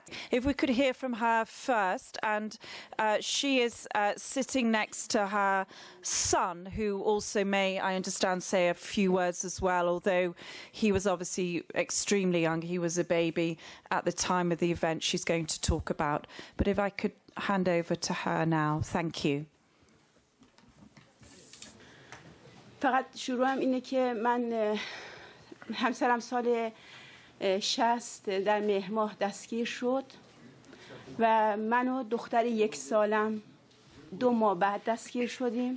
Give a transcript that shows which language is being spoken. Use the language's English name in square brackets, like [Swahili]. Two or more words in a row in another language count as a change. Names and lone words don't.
[English] If we could hear from her first, and she is sitting next to her son, who also may, I understand, say a few words as well, although he was obviously extremely young. He was a baby at the time of the event she's going to talk about. But if I could hand over to her now. Thank you. [Persian] فقط شروعم اینه که من همسرم سال 60 در مهر ماه دستگیر شد و من و دختر 1 سالم 2 ماه بعد دستگیر شدیم.